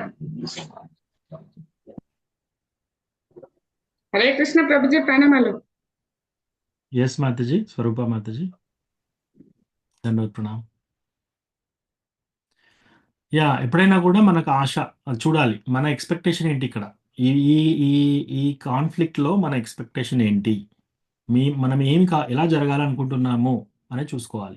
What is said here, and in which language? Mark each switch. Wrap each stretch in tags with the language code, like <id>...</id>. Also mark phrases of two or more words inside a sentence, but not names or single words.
<te>హరే కృష్ణ ప్రభుజీ, ప్రణామాలు.</te> <hi>यस माताजी, स्वरूपा माताजी, धन्यवाद प्रणाम्.</hi> <te>ఎప్పుడైనా కూడా మనకు ఆశ చూడాలి. మన ఎక్స్‌పెక్టేషన్ ఏంటి ఇక్కడ? ఈ ఈ ఈ ఈ కాన్‌ఫ్లిక్ట్‌లో మన ఎక్స్‌పెక్టేషన్ ఏంటి? మనం ఎలా జరగాలనుకుంటున్నాము అనేది చూసుకోవాలి.</te>